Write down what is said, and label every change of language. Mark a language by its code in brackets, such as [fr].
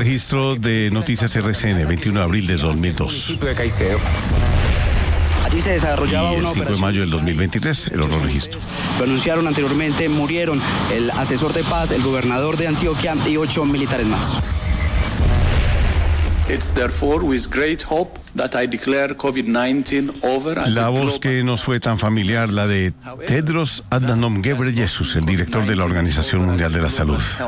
[es] El registro de noticias RCN, 21 de abril de 2002. De Caicedo. y se desarrollaba y una operación. El 5 de mayo del 2023, el otro registro. Lo anunciaron anteriormente, murieron el asesor de paz, el gobernador de Antioquia y 8 militares más. [en] It's therefore with great hope that I declare COVID-19 over. [es] La voz que nos fue tan familiar, la de Tedros Adhanom Ghebreyesus, el director de la Organización Mundial de la Salud.